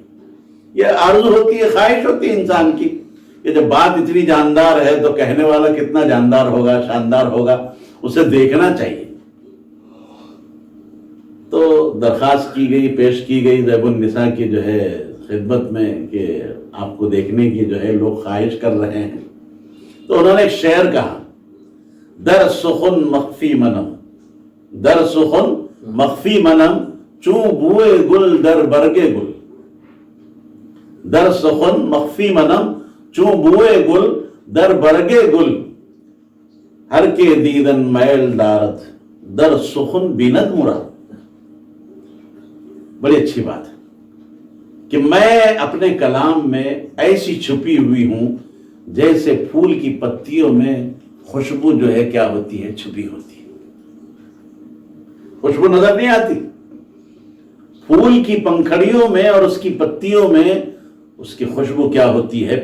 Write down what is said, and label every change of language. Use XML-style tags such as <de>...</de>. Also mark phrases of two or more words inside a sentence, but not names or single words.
<ur>یہ آرزو ہوتی ہے، خواہش ہوتی ہے انسان کی کہ جب بات اتنی جاندار ہے تو کہنے والا کتنا جاندار ہوگا، شاندار ہوگا، اسے دیکھنا چاہیے۔ تو درخواست کی گئی، پیش کی گئی زیب النساء کی جو ہے خدمت میں کہ آپ کو دیکھنے کی جو ہے لوگ خواہش کر رہے ہیں۔ تو انہوں نے ایک شعر کہا،</ur> <fa>در سخن مخفی منم، در سخن مخفی منم، چوں بوئے گل در برگے گل، در سخن مخفی منم، چوں بوئے گل در برگے گل، ہر کے دیدن میل دارت در سخن بیند مراد۔</fa> <ur>بڑی اچھی بات ہے کہ میں اپنے کلام میں ایسی چھپی ہوئی ہوں جیسے پھول کی پتیوں میں خوشبو جو ہے کیا ہوتی ہے؟ چھپی ہوتی ہے۔ خوشبو نظر نہیں آتی، پھول کی پنکھڑیوں میں اور اس کی پتیوں میں اس کی خوشبو کیا ہوتی ہے؟</ur>